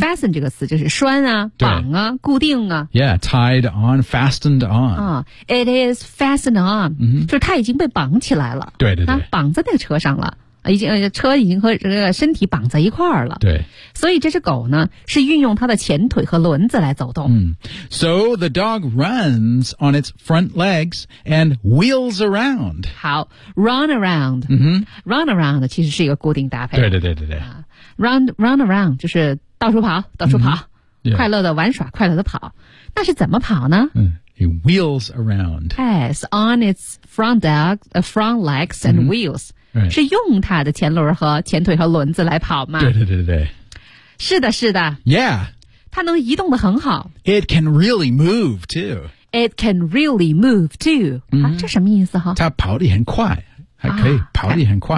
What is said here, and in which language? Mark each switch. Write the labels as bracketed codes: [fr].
[zh] fasten 这个词就是拴啊绑啊固定啊。 [en] Yeah, tied on, fastened on.、啊、it is fastened on,、 mm-hmm. [zh] 就是他已经被绑起来了。对对对。绑在那个车上了。已经车已经和这个身体绑在一块儿了。对。所以这只狗呢是运用它的前腿和轮子来走动。嗯。 [en] So the dog runs on its front legs and wheels around. 好 ,run around.、 Mm-hmm. run around [zh] 其实是一个固定搭配。对对对对对。 [en] run around, [zh] 就是到处跑到处跑。 [en] Mm-hmm. Yeah. [zh] 快乐的玩耍快乐的跑。那是怎么跑呢 [en] 嗯。It wheels around. Yes, on its front legs and、mm-hmm. wheels. Right. [zh] 是用它的前轮和前腿和轮子来跑吗？对对对对，是的，是的。 [en] Yeah， [zh] 它能移动得很好。 [en] It can really move too. It can really move too.、 Mm-hmm. [zh] 啊，这什么意思哈？它跑得很快，还可以跑得很快。